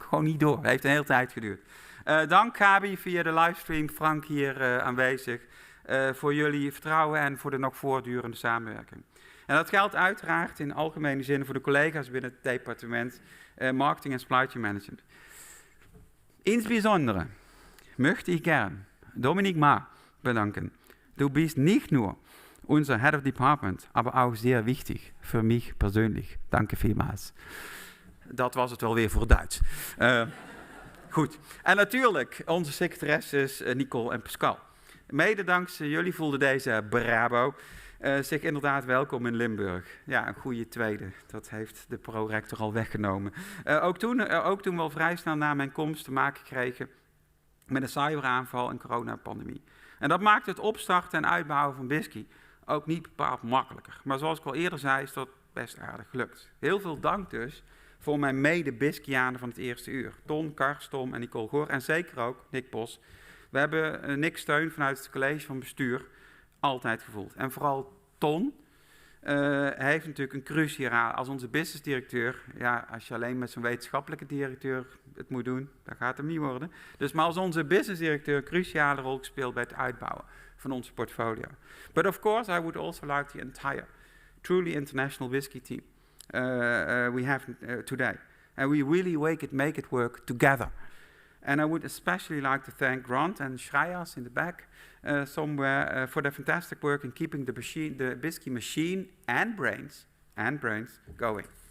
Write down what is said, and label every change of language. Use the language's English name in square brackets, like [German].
[Dutch] Gewoon niet door, het heeft een hele tijd geduurd. Dank Gabi via de livestream, Frank hier aanwezig. voor jullie vertrouwen en voor de nog voortdurende samenwerking. En dat geldt uiteraard in algemene zin voor de collega's binnen het departement marketing en supply chain management. [German] Insbesondere möchte ich gern Dominik Ma bedanken. Du bist nicht nur unser Head of Department, aber auch sehr wichtig für mich persönlich. Danke vielmals. [Dutch] Dat was het wel weer voor Duits. Goed. En natuurlijk onze secretaresses Nicole en Pascal. Mede dankzij jullie voelde deze Brabo zich inderdaad welkom in Limburg. Ja, een goede tweede. Dat heeft de pro-rector al weggenomen. Ook toen we al vrij snel na mijn komst te maken kregen met een cyberaanval en coronapandemie. En dat maakt het opstarten en uitbouwen van Bisky ook niet bepaald makkelijker. Maar zoals ik al eerder zei, is dat best aardig gelukt. Heel veel dank dus voor mijn mede-Biskianen van het eerste uur. Ton, Kars, Tom en Nicole Goor. En zeker ook Nick Bos. We hebben Nick's steun vanuit het college van bestuur altijd gevoeld. En vooral Ton heeft natuurlijk een cruciale, als onze businessdirecteur, ja, als je alleen met zo'n wetenschappelijke directeur het moet doen, dan gaat het niet worden. Dus maar als onze businessdirecteur een cruciale rol gespeeld bij het uitbouwen van onze portfolio. [English] But of course I would also like the entire truly international whisky team we have today. And we really make it work together. And I would especially like to thank Grant and Schreiers in the back somewhere for their fantastic work in keeping the Bisky machine and brains going.